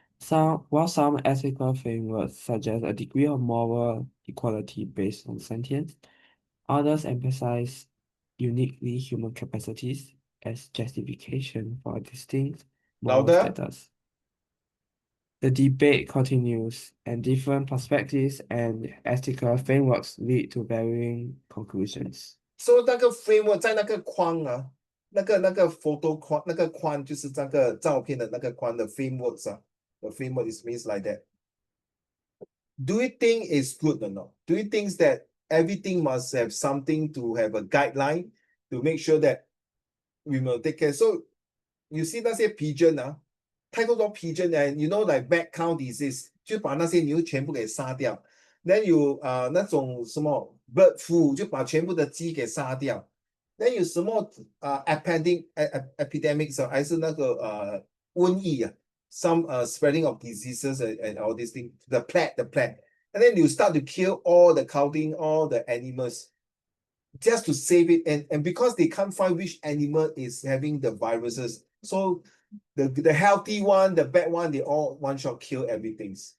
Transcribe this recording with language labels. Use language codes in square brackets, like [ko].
[en] While some ethical frameworks suggest a degree of moral equality based on sentience, others emphasize uniquely human capacities as justification for a distinct moral Louder. status. The debate continues, and different perspectives and ethical frameworks lead to varying conclusions. [zh] So 那个 framework 在那个框啊，那个 photo 框，那个框就是这个照片的那个框的 frameworks 啊。 [en] The framework is means like that. Do you think it's good or not? Do you think that everything must have something to have a guideline to make sure that we will take care? So you see [zh] 那些 [en] pigeon [zh] 啊，太多 [en] pigeon and you know like bad cow disease， [zh] 就把那些牛全部给杀掉。 [en] Then [zh] 有那种什么 [en] bird flu， [zh] 就把全部的鸡给杀掉。 [en] Then [zh] 有什么 [en] epidemics [zh] 还是那个瘟疫啊 [en] ，some spreading of diseases and all these things, the plague. And then you start to kill all the counting, all the animals just to save it. And because they can't find which animal is having the viruses, so the healthy one, the bad one, they all one shot kill everything.